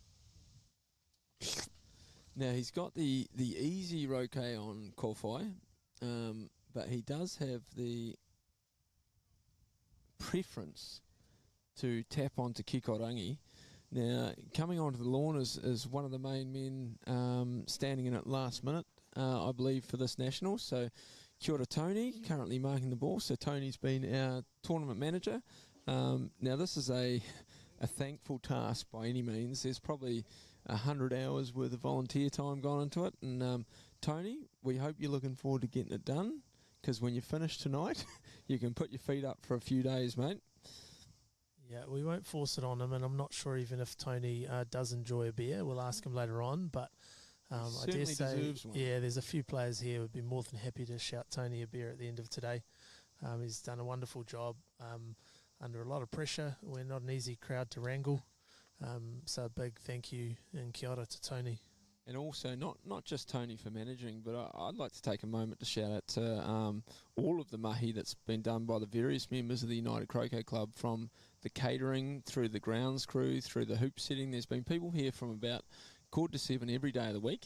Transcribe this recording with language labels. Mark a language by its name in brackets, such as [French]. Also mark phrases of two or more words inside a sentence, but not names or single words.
[English] Now, he's got the easy Croquet on Kowhai, but he does have the preference to tap onto Kikorangi. Now, coming onto the lawn is one of the main men standing in at last minute, I believe, for this national. So, [Māori] kia ora [English] Tony, currently marking the ball. So, Tony's been our tournament manager. Now, this is a thankful task by any means. There's probably 100 hours worth of volunteer time gone into it. And, Tony, we hope you're looking forward to getting it done, because when you finish tonight, you can put your feet up for a few days, mate. Yeah, we won't force it on him, and I'm not sure even if Tony does enjoy a beer. We'll ask him later on, but I dare say, deserves one. yeah, there's a few players here who would be more than happy to shout Tony a beer at the end of today. He's done a wonderful job under a lot of pressure. We're not an easy crowd to wrangle, so a big thank you and [Māori] kia ora [English] to Tony. And also, not just Tony for managing, but I'd like to take a moment to shout out to all of the mahi that's been done by the various members of the United Croquet Club, from the catering, through the grounds crew, through the hoop setting. There's been people here from about 6:45 every day of the week.